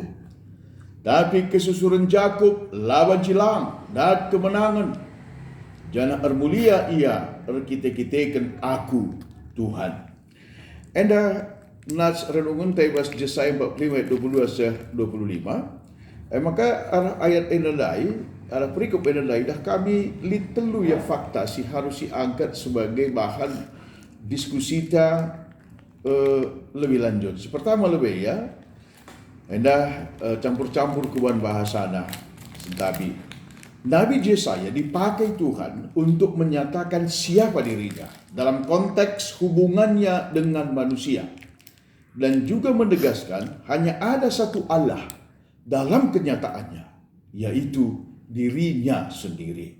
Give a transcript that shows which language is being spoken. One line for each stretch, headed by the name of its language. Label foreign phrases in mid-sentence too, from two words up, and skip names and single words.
Batak Karo: Tapi kesusuran Jakub lawan cilang dan kemenangan jana ermulia ia erkite-kiteken aku Tuhan. Enda nas renungan taibas Yesaya 45 ayat 22 se 25. Maka arah ayat enalai, arah perikop enalai dah kami litelu ya fakta si
Indonesian: harus diangkat sebagai bahan diskusi
Batak Karo: ta
Indonesian: lebih lanjut.
Batak Karo: Pertama lebih ya. Enda campur-campur kuban bahasana sentabi.
Indonesian: Nabi Yesaya dipakai Tuhan untuk menyatakan siapa dirinya dalam konteks hubungannya dengan manusia dan juga menegaskan hanya ada satu Allah dalam kenyataannya, yaitu dirinya sendiri.